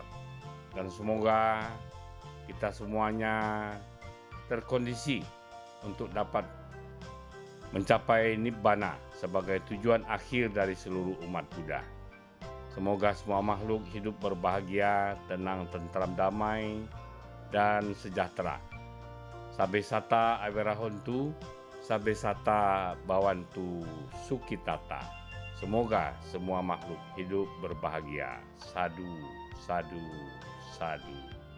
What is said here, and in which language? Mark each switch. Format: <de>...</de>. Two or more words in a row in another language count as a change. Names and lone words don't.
<id>Dan semoga kita semuanya terkondisi untuk dapat mencapai Nibbana sebagai tujuan akhir dari seluruh umat Buddha. Semoga semua makhluk hidup berbahagia, tenang, tentram, damai, dan sejahtera.</id> <pi>Sabe sata awerahontu, sabe sata bawantu sukitata.</pi> <id>Semoga semua makhluk hidup berbahagia.</id> <pi>Sadu, sadu, sadu.</pi>